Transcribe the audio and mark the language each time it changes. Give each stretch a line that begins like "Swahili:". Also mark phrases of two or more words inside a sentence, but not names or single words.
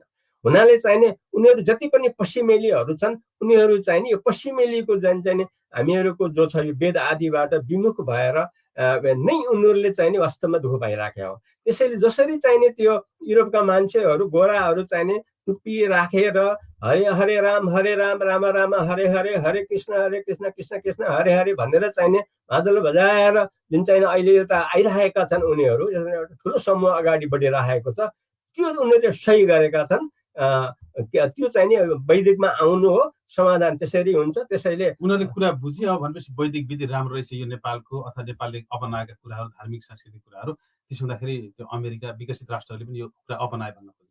Nepali: हुनाले चाहिने उनीहरू जति पनि पश्चिमेलीहरू छन् उनीहरू चाहिँ नि यो पश्चिमेलीको चाहिँ हामीहरूको जो छ यो वेद आदिबाट विमुख भएर नै उनीहरूले चाहिँ नि वास्तवमा दुःख पाइराखेका हो। त्यसैले जसरी चाहिने त्यो युरोपका मान्छेहरू गोराहरू चाहिने टुप्पी राखेर
Sanskrit: हरे राम राम राम हरे हरे, हरे कृष्ण कृष्ण कृष्ण हरे हरे
Nepali: भनेर चाहिने मादल बजाएर जुन चाहिँ अहिले यता आइरहेका छन् उनीहरू, एउटा ठुलो समूह अगाडि बढिरहेको छ, त्यो उनीहरूले सही गरेका छन्। त्यो चाहिँ नि वैदिकमा आउनु हो, समाधान त्यसरी हुन्छ। त्यसैले उनीहरूले कुरा बुझ्यो भनेपछि वैदिक विधि राम्रो रहेछ यो नेपालको अथवा नेपालले अपनाएका कुराहरू, धार्मिक सांस्कृतिक कुराहरू, त्यसो हुँदाखेरि त्यो अमेरिका विकसित राष्ट्रहरूले पनि यो कुरा अपनाए भन्न खोज्छ।